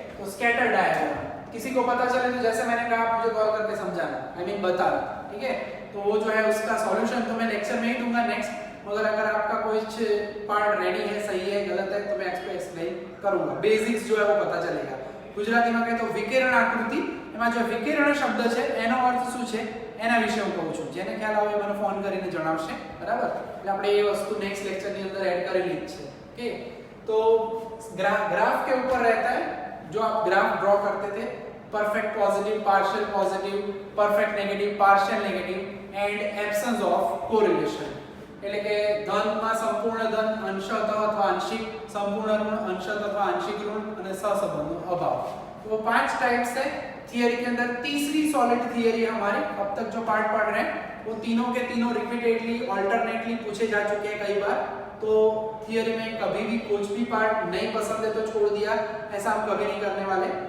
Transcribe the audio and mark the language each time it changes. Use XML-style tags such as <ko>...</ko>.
<hi>तो scatter diagram किसी को पता चले तो जैसे मैंने कहा आप मुझे कॉल करके समझाना, आई मीन बताना, ठीक है। तो वो जो है उसका सॉल्यूशन तो मैं लेक्चर में ही दूंगा नेक्स्ट, मगर अगर आपका कुछ पार्ट रेडी है, सही है, गलत है तो मैं एक्सप्लेन करूंगा। बेसिक्स जो है वो पता चलेगा। गुजराती में कहे तो</hi> <gu>विकिरण आकृति, એમાં जो विकिरण शब्द છે એનો અર્થ શું છે એના વિશે હું કહું છું। જેને ખ્યાલ આવે મને ફોન કરીને જણાવશે, બરાબર। એટલે આપણે એ વસ્તુ નેક્સ્ટ લેક્ચર ની અંદર એડ કરેલી જ છે, ઓકે।</gu> <hi>तो ग्राफ के ऊपर रहता है, जो आप ग्राफ ड्रॉ करते थे, perfect positive, partial positive, perfect negative, partial negative and absence of correlation.</hi> <gu>એટલે કે ધનમાં સંપૂર્ણ ધન, અંશતઃ અથવા આંશિક, સંપૂર્ણ ઋણ, અંશતઃ અથવા આંશિક ऋण અને સહસંબંધનો અભાવ।</gu> <hi>तो वो 5 टाइप्स है थियरी के अंदर। तीसरी सॉलिड थियरी है हमारी, अब तक जो पार्ट पढ़ रहे हैं वो तीनों के तीनों रिपीटेडली अल्टरनेटली पूछे जा चुके हैं कई बार। तो थियरी में कभी भी कुछ भी पार्ट नहीं पसंद है तो छोड़ दिया, ऐसा हम कभी नहीं करने वाले।</hi>